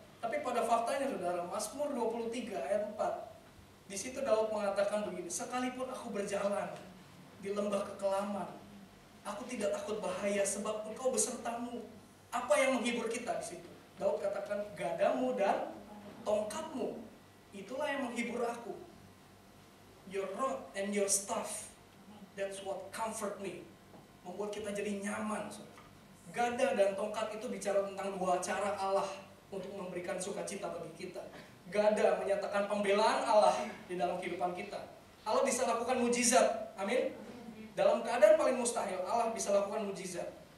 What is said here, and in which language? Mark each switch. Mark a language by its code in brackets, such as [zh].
[id] Tapi pada faktanya, saudara, Mazmur 23 ayat 4, di situ Daud mengatakan begini, sekalipun aku berjalan di lembah kekelaman, aku tidak takut bahaya sebab Engkau besertamu. Apa yang menghibur kita di situ? Daud katakan, gadamu dan tongkatmu, itulah yang menghibur aku. [en] Your rod and your staff, that's what comfort me. [id] Membuat kita jadi nyaman. Gada dan tongkat itu bicara tentang dua cara Allah untuk memberikan sukacita bagi kita. Gada menyatakan pembelaan Allah di dalam kehidupan kita. Allah bisa lakukan mujizat, amin. Dalam keadaan paling mustahil, Allah bisa lakukan mujizat.